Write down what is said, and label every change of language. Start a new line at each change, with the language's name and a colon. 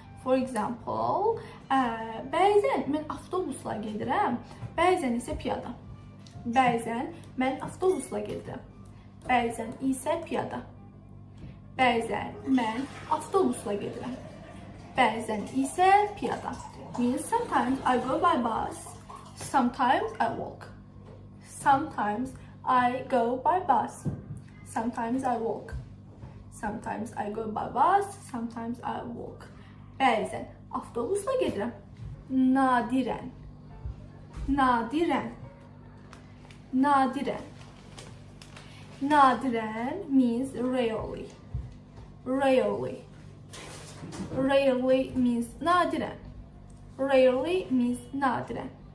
English: For example,
Azerbaijani: bəzən mən avtobusla gedirəm, bəzən isə piyada. Bəzən mən avtobusla gedirəm, bəzən isə piyada. Bəzən mən avtobusla gedirəm, bəzən isə piyada.
English: Means sometimes I go by bus, sometimes I walk. Sometimes I go by bus, sometimes I walk. Sometimes I go by bus, sometimes I walk.
Azerbaijani: Bəzən avtobusla gedirəm. Nadirən. Nadirən. Nadirən.
English: Nadirən means rarely. Rarely. Rarely means nadirən. Rarely means nadirən.